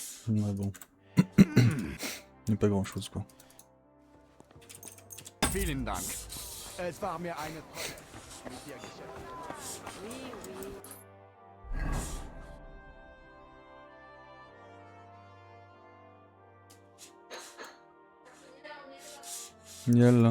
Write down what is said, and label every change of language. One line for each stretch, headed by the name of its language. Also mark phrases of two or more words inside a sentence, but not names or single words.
French: Ouais, bon. Il n'y a pas grand chose quoi.
German: Vielen Dank. Es war mir eine Freude, mit dir Geschäft. Yalla.